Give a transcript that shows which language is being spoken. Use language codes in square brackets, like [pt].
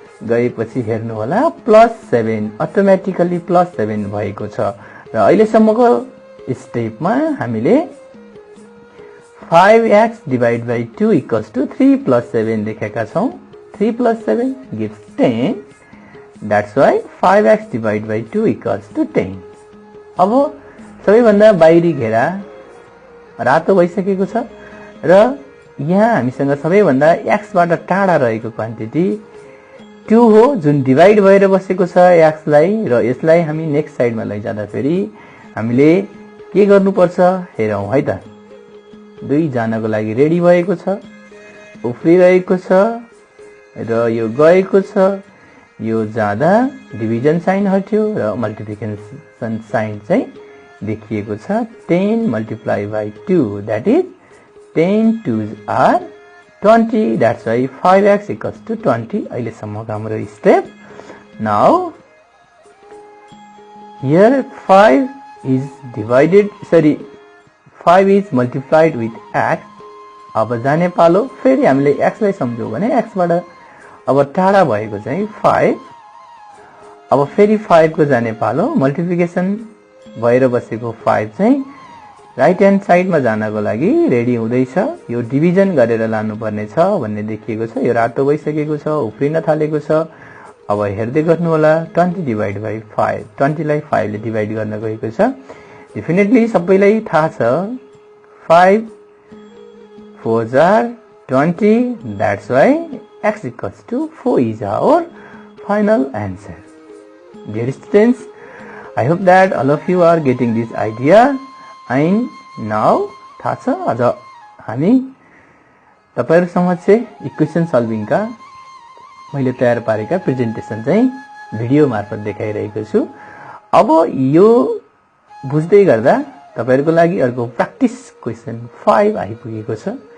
[ne] गएपछि हेर्नु होला +7 अटोमेटिकली +7 भएको छ र अहिलेसम्मको स्टेपमा हामीले [en] 5x divided by 2 equals to 3 plus 7 [ne] लेखेका छौं। [en] 3 plus 7 gives 10. That's why 5x divided by 2 equals to 10. [ne] अब सबैभन्दा बाहिरी घेरा रातो भइसकेको छ र यहाँ हामीसँग सबैभन्दा x बाट टाढा रहेको क्वान्टिटी 2 हो जुन डिवाइड भएर बसेको छ x लाई र यसलाई हामी [en] next साइडमा [ne] लैजाँदा फेरि हामीले के गर्नुपर्छ हेरौं है त। 2 जानको लागि रेडी भएको छ, उफ्रिरहेको छ र यो गएको छ। यो जाँदा डिभिजन साइन हट्यो र मल्टिप्लिकेसन साइन चाहिँ देखिएको छ। [en] 10 multiplied by 2 that is 10 2s are 20. That's why 5x equals to 20. [ne] अहिलेसम्मको हाम्रो step. [en] Now here 5 is divided, 5 is multiplied with x. [ne] अब जाने पालो फेरि हामीले x लाई सम्झौं भने x बाट अब टाढा भएको चाहिँ 5। अब फेरि 5 को जाने पालो मल्टिप्लिकेसन भएर बसेको 5 चाहिँ [en] right hand साइडमा [ne] जानको लागि रेडी हुँदैछ। यो डिभिजन गरेर लानु पर्ने छ भन्ने देखिएको छ। यो रातो भइसकेको छ, उफ्रिन थालेको छ। अब हेर्दै गर्नु होला [en] 20 divided by 5। [ne] 20 लाई 5 ले डिवाइड गर्न गएको छ। [en] definitely [ne] सबैलाई थाहा छ [en] 5 4s are 20. That's why x equals to 4 is our final answer. Dear students, I hope that all of you are getting this idea. And now [ne] थाहा छ अझ हामी तपाईहरु समक्ष इक्वेसन सल्भिङ का मैले तयार पारेका प्रेजेन्टेसन चाहिँ भिडियो मार्फत देखाइरहेको छु। अब यो बुझ्दै गर्दा तपाईहरुको लागि अर्को [en] practice question [ne] 5 आइपुगेको छ।